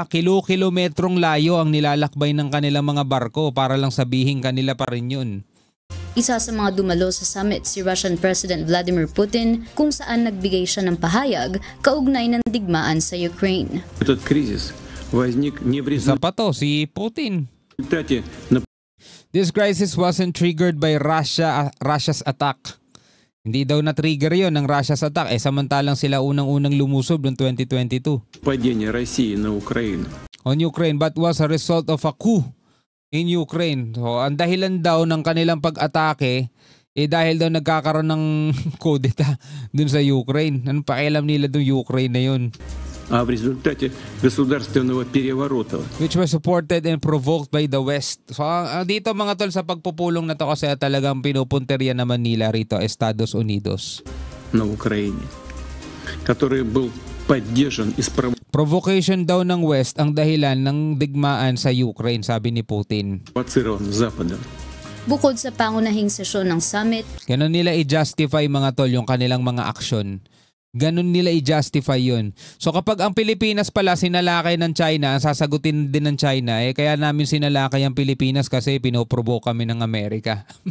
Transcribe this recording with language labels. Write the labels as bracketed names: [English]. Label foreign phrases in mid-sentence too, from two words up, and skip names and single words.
[Filipino] Kilometrong layo ang nilalakbay ng kanilang mga barko para lang sabihin kanila pa rin yun. Isa sa mga dumalo sa summit si [English] Russian President [Filipino] Vladimir Putin kung saan nagbigay siya ng pahayag kaugnay ng digmaan sa Ukraine. Isa pa to, si Putin. [English] This crisis wasn't triggered by Russia's attack. [Filipino] Hindi daw na-trigger yon ng [English] Russia's attack [Filipino] samantalang sila unang-unang lumusob noong 2022. [English] On Ukraine, but was a result of a coup in Ukraine. [Filipino] So, ang dahilan daw ng kanilang pag-atake dahil daw nagkakaroon ng kudeta dun sa Ukraine. Anong pakialam nila dun Ukraine na yun? [Russian] В результате государственного переворота. [English] Which was supported and provoked by the West. [Filipino] So dito mga tol sa pagpupulong na to kasi talagang pinupunteriya naman nila rito Estados Unidos. [Russian] На Украине, который был поддержан и [Filipino] provocation daw ng West ang dahilan ng digmaan sa Ukraine, sabi ni Putin. [Russian] Западом. [Filipino] Bukod sa pangunahing sesyon ng summit, ganun nila i-justify mga tol yung kanilang mga aksyon. Ganun nila i-justify yun. So kapag ang Pilipinas pala sinalakay ng China, sasagutin din ng China, kaya namin sinalakay ang Pilipinas kasi pinoprovoke kami ng Amerika.